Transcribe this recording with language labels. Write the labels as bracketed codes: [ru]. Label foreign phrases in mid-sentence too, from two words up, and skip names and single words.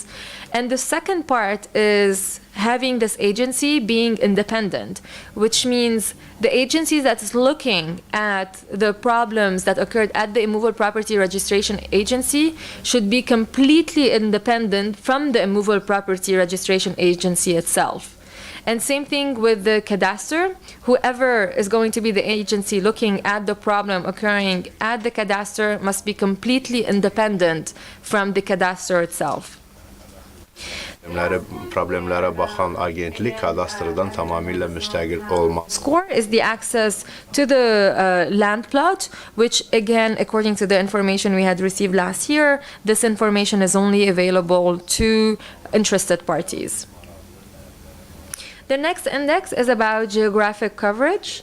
[en] And the second part is having this agency being independent, which means the agency that is looking at the problems that occurred at the Immovable Property Registration Agency should be completely independent from the Immovable Property Registration Agency itself. And same thing with the cadastre. Whoever is going to be the agency looking at the problem occurring at the cadastre must be completely independent from the cadastre itself. [az] Problemlərə baxan agentlik kadastrdan tamamilə müstəqil olmaz. [en] Score is the access to the land plot, which again, according to the information we had received last year, this information is only available to interested parties. The next index is about geographic coverage.